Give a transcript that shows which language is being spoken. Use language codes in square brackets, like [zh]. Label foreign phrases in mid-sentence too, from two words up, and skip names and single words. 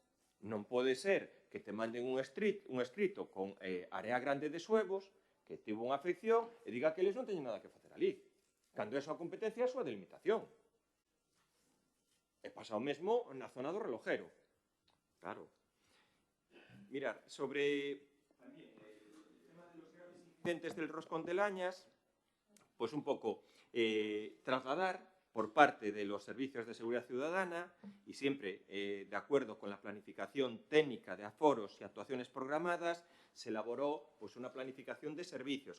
[gl] Non pode ser que te manden un escrito con Área Grande de Suevos, que tivo unha afección e diga que eles non teñen nada que facer ali. Cando é a súa competencia, a súa delimitación. E pasa o mesmo na zona do Relojero. Claro. [es] Mirar, sobre tamén el tema de los graves incidentes del Roscón de Lañas, pues [gl] un pouco [es] trasladar por parte de los servicios de seguridad ciudadana y siempre de acuerdo con la planificación técnica de aforos y actuaciones programadas, se elaboró pues, una planificación de servicios.